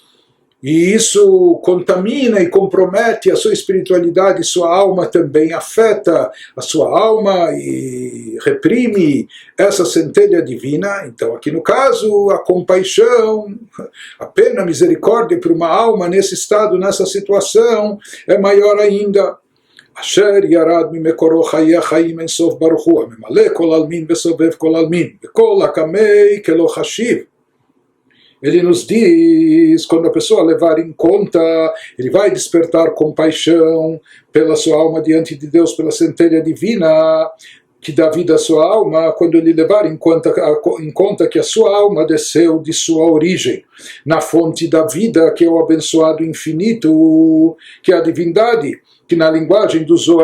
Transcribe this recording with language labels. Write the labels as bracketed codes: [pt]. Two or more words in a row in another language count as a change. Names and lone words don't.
[pt] E isso contamina e compromete a sua espiritualidade, sua alma também afeta a sua alma e reprime essa centelha divina. Então, aqui no caso, a compaixão, a pena, a misericórdia por uma alma nesse estado, nessa situação, é maior ainda. [he] אשר ירד ממקורו חיי החיים אין סוף ברוך הוא, הממלא כל עלמין וסובב כל עלמין, וכל קמיה כלא חשיב. [pt] Ele nos diz, quando a pessoa levar em conta, ele vai despertar compaixão pela sua alma diante de Deus, pela centelha divina que dá vida à sua alma, quando ele levar em conta que a sua alma desceu de sua origem, na fonte da vida, que é o abençoado infinito, que é a divindade, que na linguagem do Zohar